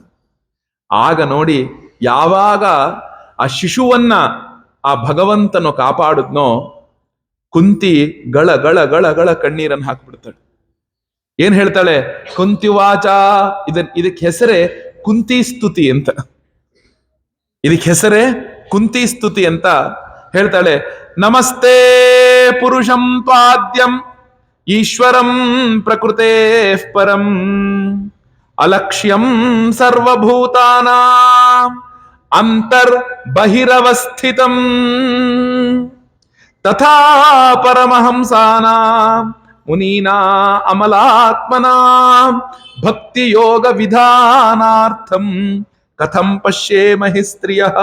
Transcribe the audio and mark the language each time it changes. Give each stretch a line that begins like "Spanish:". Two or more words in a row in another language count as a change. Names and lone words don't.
Kannada: ಆಗ ನೋಡಿ, ಯಾವಾಗ ಆ ಶಿಶುವನ್ನ ಆ ಭಗವಂತನು ಕಾಪಾಡುದ್ನೋ, ಕುಂತಿ ಗಳ ಗಳ ಗಳ ಗಳ ಕಣ್ಣೀರನ್ನು ಹಾಕ್ಬಿಡ್ತಾಳೆ. ಏನ್ ಹೇಳ್ತಾಳೆ? ಕುಂತಿವಾಚ, ಇದಕ್ಕೆ ಹೆಸರೇ ಕುಂತಿ ಸ್ತುತಿ ಅಂತ. ಕುಂತಿ ಸ್ತುತಿ ಅಂತ ಹೇಳ್ತಾಳೆ.
Sanskrit: ನಮಸ್ತೆ ಪುರುಷಂ ಪಾದ್ಯಂ ಈಶ್ವರಂ ಪ್ರಕೃತೆ ಪರಂ ಅಲಕ್ಷ್ಯಂ ಸರ್ವಭೂತಾನಾಂ ಅಂತರ್ ಬಹಿರವಸ್ಥಿತಂ ತಥಾ ಪರಮಹಂಸಾನಾಂ ಮುನೀನಾ ಅಮಲಾತ್ಮನಾಂ ಭಕ್ತಿ ಯೋಗ ವಿಧಾನಾರ್ಥಂ ಕಥಂ ಪಶ್ಯೇಮಹಿ ಸ್ತ್ರೀಯ.